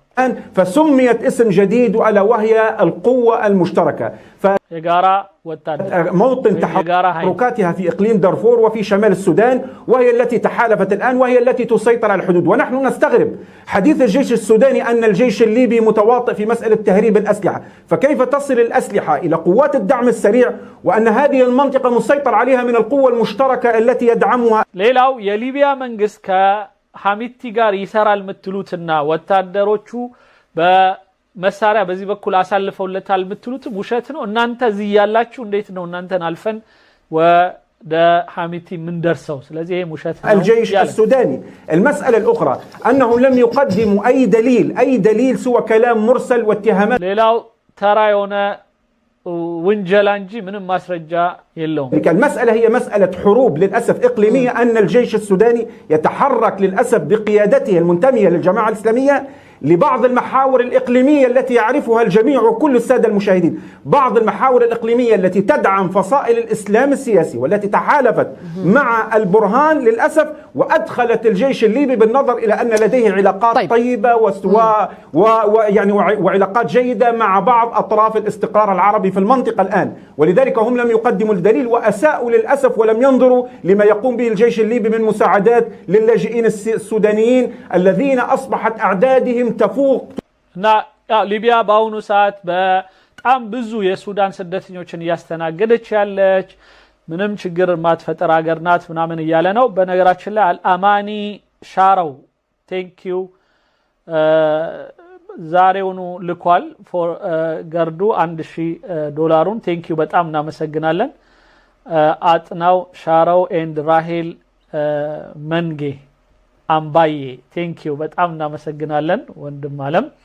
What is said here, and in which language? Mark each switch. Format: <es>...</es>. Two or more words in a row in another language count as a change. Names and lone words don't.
<ar>فسميت اسم جديد ألا وهي القوة المشتركة.</ar> <am>የጋራ ወታደር</am> <ar>موطن تحركاتها في إقليم دارفور وفي شمال السودان، وهي التي تحالفت الآن وهي التي تسيطر على الحدود. ونحن نستغرب حديث الجيش السوداني أن الجيش الليبي متواطئ في مسألة تهريب الأسلحة، فكيف تصل الأسلحة إلى قوات الدعم السريع وأن هذه المنطقة مسيطر عليها من القوة المشتركة التي يدعمها.</ar> <am>ሌላው የሊቢያ መንግስት ከሐሚቲ ጋር ይሰራል የምትሉትና ወታደሮቹ በመሳሪያ በዚህ በኩል አሳልፈውለታል የምትሉትም ውሸት ነው። እናንተ እዚህ ያላችሁ እንዴት ነው እናንተን አልፈን ወደ ሐሚቲ ምን ደርሰው? ስለዚህ ይሄ ውሸት ነው።</am> <ar>الجيش السوداني المسألة الأخرى أنهم لم يقدموا أي دليل سوى كلام مرسل واتهامات.</ar> <am>ሌላው ተራ የሆነ ወንጀል እንጂ ምንም ማስረጃ የለውም።</am> <ar>المسألة هي مسألة حروب للأسف إقليمية، أن الجيش السوداني يتحرك للأسف بقيادته المنتمية للجماعة الإسلامية لبعض المحاور الإقليمية التي يعرفها الجميع وكل السادة المشاهدين. بعض المحاور الإقليمية التي تدعم فصائل الإسلام السياسي والتي تحالفت مع البرهان للأسف، وأدخلت الجيش الليبي بالنظر إلى أن لديه علاقات طيبة ويعني وعلاقات جيدة مع بعض أطراف الاستقرار العربي في المنطقة الآن، ولذلك هم لم يقدموا الدليل وأساءوا للأسف ولم ينظروا لما يقوم به الجيش الليبي من مساعدات للاجئين السودانيين الذين أصبحت أعدادهم تفوق.</ar> <am>እና ሊቢያ በአሁኑ ሰዓት በጣም ብዙ የሱዳን ስደተኞችን እያስተናገደች ያለች ምንም ችግር ማትፈጠር ሀገር ናት ምናምን እያለ ነው። በነገራችን ላይ አልአማኒ ሻራው ቴንኪዩ ዛሬውኑ ልኳል ፎር ገርዱ $1000 ቴንኪዩ በጣም እናመሰግናለን። አጥናው ሻራው ኤንድ ራሄል መንጌ አምባዬ ቴንኪዩ በጣም እናመሰግናለን። ወንድም አለም</am>